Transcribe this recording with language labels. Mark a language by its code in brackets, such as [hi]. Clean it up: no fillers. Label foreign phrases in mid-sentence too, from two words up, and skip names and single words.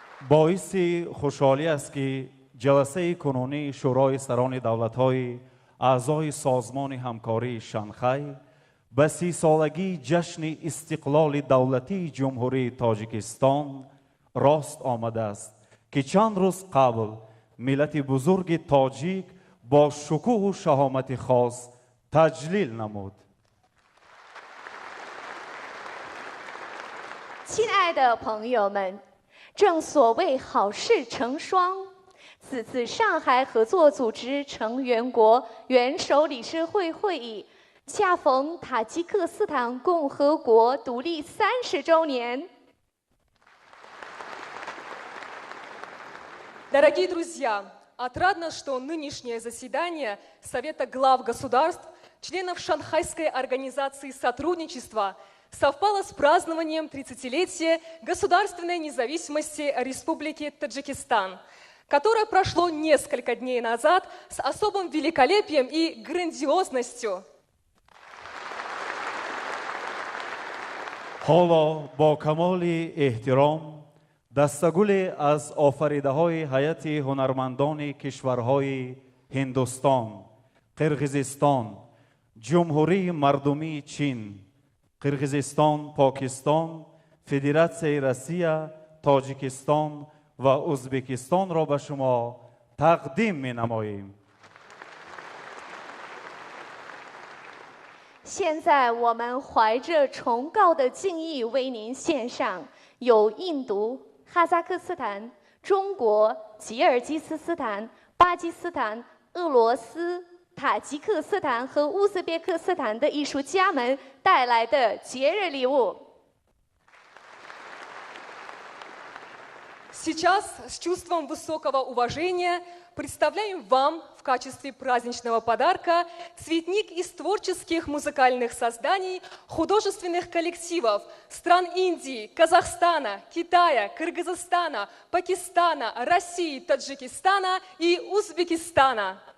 [tg] боиси хушҳолӣ аст ки ҷаласаи кунунии шӯрои сарони давлатҳои аъзои созмони ҳамкории шанхай ба 30-солагии ҷашни истиқлоли давлатии ҷумҳурии тоҷикистон рост омадааст ки чанд рӯз қабл миллати бузурги тоҷик бо шукӯҳу шаҳомати хос таҷлил намуд. [zh] 亲爱的朋友们，正所谓好事成双。此次上海合作组织成员国元首理事会会议，恰逢塔吉克斯坦共和国独立30周年。 [ru] Дорогие друзья, отрадно, что нынешнее заседание Совета глав государств, членов Шанхайской организации сотрудничества, совпало с празднованием 30-летия государственной независимости Республики Таджикистан, которое прошло несколько дней назад с особым великолепием и грандиозностью. [tg] ҳоло бо камоли эҳтиром дастагуле аз офаридаҳои ҳайати ҳунармандони кишварҳои ҳиндустон, қирғизистон, ҷумҳурии мардумии чин, қирғизистон, покистон, федератсияи Россия, тоҷикистон ва узбекистонро ба шумо тақдим менамоем. [zh] 现在我们怀着崇高的敬意为您献上由印度、哈萨克斯坦、中国、吉尔吉斯坦、巴基斯坦、俄罗斯、塔吉克斯坦和乌兹别克斯坦的艺术家们带来的节日礼物。 [ru] Сейчас с чувством высокого уважения представляем вам в качестве праздничного подарка цветник из творческих музыкальных созданий художественных коллективов стран Индии, Казахстана, Китая, Кыргызстана, Пакистана, России, Таджикистана и Узбекистана.